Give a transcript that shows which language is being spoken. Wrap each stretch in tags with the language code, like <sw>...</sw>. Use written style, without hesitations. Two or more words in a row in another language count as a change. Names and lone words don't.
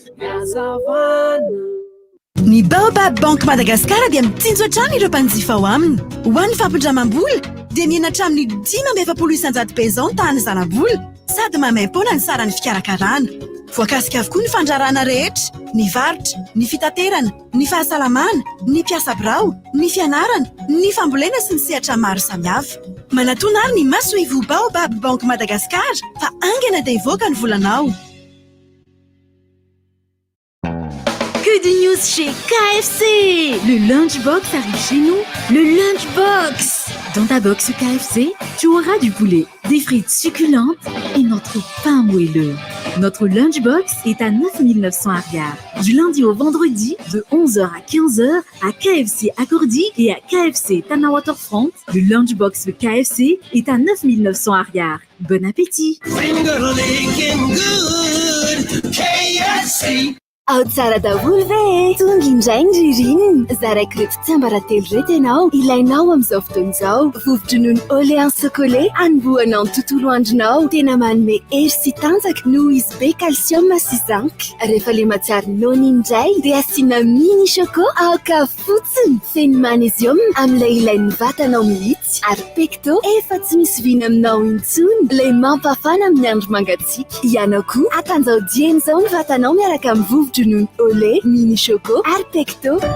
<mg>Ny Baobab Bank Madagascar dia mitsinjo hatrany ireo mpanjifa ao aminy ho an'ny fampindramam-bola dia miena hatramin'ny 5,900 pezao ny tahany zanam-bola sady mamaim-poana ny sarany fikarakarana voakasika avokoa ny fandrarana rehetra ny varotra ny fitaterana ny fahasalamana ny mpiasa birao ny fianarana ny fambolena sy ny sehatra maro samihafa manatona ary ny masoivo Baobab Bank Madagascar fa angana dia ivoaka ny volanao.</mg> <fr>Que de news chez KFC! Le Lunchbox arrive chez nous. Le Lunchbox! Dans ta box KFC, tu auras du poulet, des frites succulentes et notre pain moelleux. Notre Lunchbox est à 9900 ariary. Du lundi au vendredi, de 11h à 15h, à KFC Accordi et à KFC Tana Waterfront. Le Lunchbox de KFC est à 9900 ariary. Bon appétit!</fr> <mg>Ao tsara daholo ve tonga indray ny ririnina zarak'ireto tsiambaratelo reto ianao ilainao amin'izao fotoana izao vovo-dronono Orléans chocolat anombohanao ny tontolo andronao tena manome hery sy tanjaka noho izy be calcium sy zinc rehefa le matsiaro nono indray dia asiana mini choco aoka fotsiny feno magnesium amin'ilay ilain'ny vatanao mihitsy ary pecto efa tsy misy vina aminao intsony le mampafana amin'ny andro mangatsiaka ianao koa atanjao dieny izao ny vatanao miaraka amin'ny vovo-dronono Olé, mini choco, arpecto.</mg>